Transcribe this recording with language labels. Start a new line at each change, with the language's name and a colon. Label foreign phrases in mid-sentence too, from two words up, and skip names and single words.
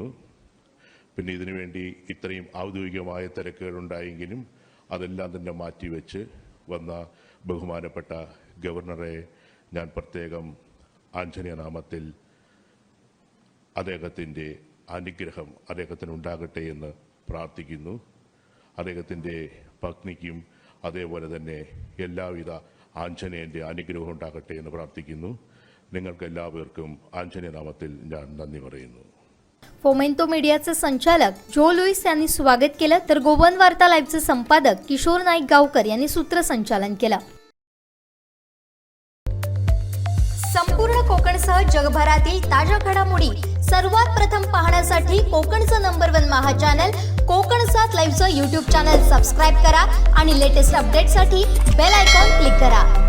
Malayalam: പിന്നെ ഇതിനുവേണ്ടി ഇത്രയും ഔദ്യോഗികമായ തിരക്കുകളുണ്ടായെങ്കിലും അതെല്ലാം തന്നെ മാറ്റിവെച്ച് വന്ന ബഹുമാനപ്പെട്ട ഗവർണറെ ഞാൻ പ്രത്യേകം ആഞ്ജനേയ നാമത്തിൽ അദ്ദേഹത്തിൻ്റെ അനുഗ്രഹം അദ്ദേഹത്തിനുണ്ടാകട്ടെ എന്ന് പ്രാർത്ഥിക്കുന്നു. അദ്ദേഹത്തിൻ്റെ പത്നിക്കും അതേപോലെ തന്നെ എല്ലാവിധ ആഞ്ജനേയൻ്റെ അനുഗ്രഹം ഉണ്ടാകട്ടെ എന്ന് പ്രാർത്ഥിക്കുന്നു. നിങ്ങൾക്ക് എല്ലാവർക്കും ആഞ്ജനേയ നാമത്തിൽ ഞാൻ നന്ദി പറയുന്നു.
Marathi: फोमेंतो मीडियाचे संचालक जो लुईस यांनी स्वागत केलं, तर गोवन वार्ता लाईव्हचे संपादक किशोर नाईक गावकर यांनी सूत्रसंचालन केलं. संपूर्ण कोकणसह जगभरातील ताज्या घडामोडी सर्वात प्रथम पाहण्यासाठी कोकणचं नंबर 1 महा चॅनल कोकणसाद लाईव्हचं
English: YouTube channel subscribe
Marathi: करा आणि
English: latest updateसाठी bell icon click
Marathi: करा.